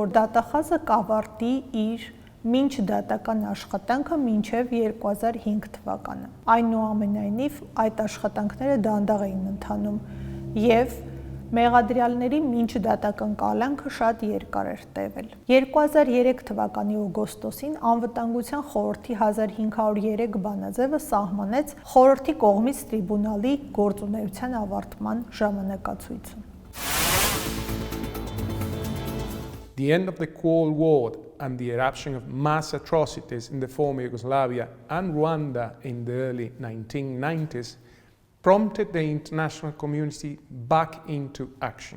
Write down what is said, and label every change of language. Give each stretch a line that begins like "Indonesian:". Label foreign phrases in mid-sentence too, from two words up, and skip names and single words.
Armenian: որ դատախազը կավարտի իր մինչ դատական աշխատանքը մինչև 2005 թվականը։ Այնուամենայնիվ, այդ աշխատանքները դանդաղ էին ընթանում եւ մեղադրյալների մինչ դատական կալանքը շատ երկար էր տևել։ 2003 թվականի օգոստոսին Անվտանգության խորհրդի 1503 բանաձևը սահմանեց խորհրդի կողմից տրիբունալի գործունեության ավարտման ժամանակացույցը։
English: The end of the Cold War and the eruption of mass atrocities in the former Yugoslavia and Rwanda in the early 1990s prompted the international community back into action.